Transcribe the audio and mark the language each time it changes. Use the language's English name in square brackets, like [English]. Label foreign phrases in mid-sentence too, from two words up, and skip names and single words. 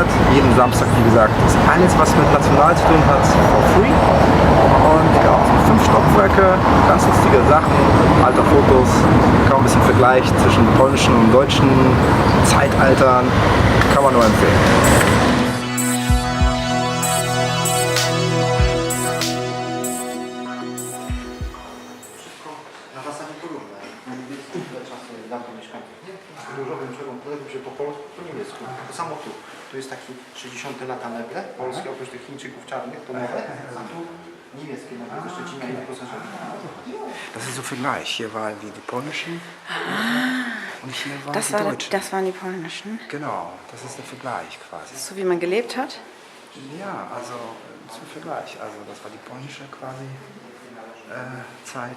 [German] Jeden Samstag, wie gesagt, ist alles, was mit National zu tun hat, [English] for free. [German] Und ja, 5 Stockwerke, ganz lustige Sachen, alte Fotos, kann man ein bisschen Vergleich zwischen polnischen und deutschen Zeitaltern, kann man nur empfehlen. [Polish] To samo tu. Tu jest taki 60 lata meble polskie, oprócz tych Chińczyków czarnych, to nowe, a tu niemieckie meble ze Szczecina i wyposażenie. [German] Das ist so Vergleich. Hier waren die polnischen und hier waren die deutschen. Das waren die polnischen. Genau, das ist der Vergleich quasi. So wie man gelebt hat. Ja, also zum Vergleich. Also das war die polnische quasi Zeit.